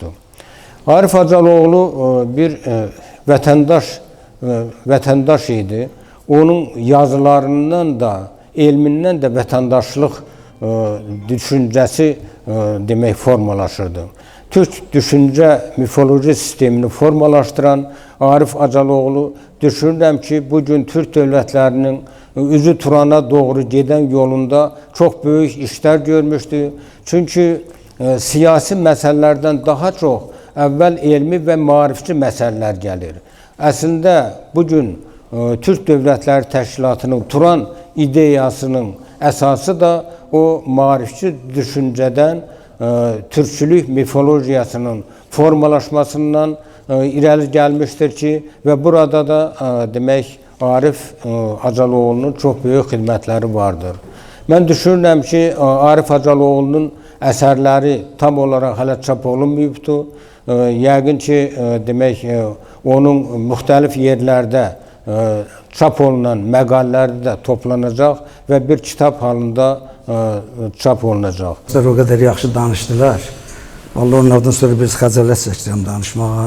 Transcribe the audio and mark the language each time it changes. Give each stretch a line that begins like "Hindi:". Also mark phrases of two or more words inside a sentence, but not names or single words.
Azerbaijani: Arif Acaloğlu bir vətəndaş idi. Onun yazılarından da, elmindən də vətəndaşlıq düşüncəsi demək formalaşırdı.
Turkish: Türk düşünce mifoloji sistemini formalaştıran Arif Acaloğlu
Azerbaijani: düşünürəm ki,
Turkish: bugün Türk devletlerinin üzü Turan'a doğru giden yolunda çok büyük işler görmüştü. Çünkü siyasi meselelerden daha çok evvel elmi ve marifçi meseleler gelir. Aslında bugün Türk Devletleri Təşkilatının Turan ideyasının esası da o marifçi düşünceden Türkçülük mifolojiyasının formalaşmasından irəli gelmiştir ki ve burada da demek Arif Acaloğlu'nun çok büyük xidmətləri vardır. Ben düşünürəm ki, Arif Acaloğlu'nun eserleri tam olarak
Azerbaijani: hələ çap olunmayıbdır. Yəqin ki, demək onun müxtəlif yerlərdə çap olunan məqalələri də toplanacaq və bir kitab halında çap olunacaq. O qədər yaxşı danışdılar. Vallahi onlardan sonra biz xəcalət çəkirəm danışmağa.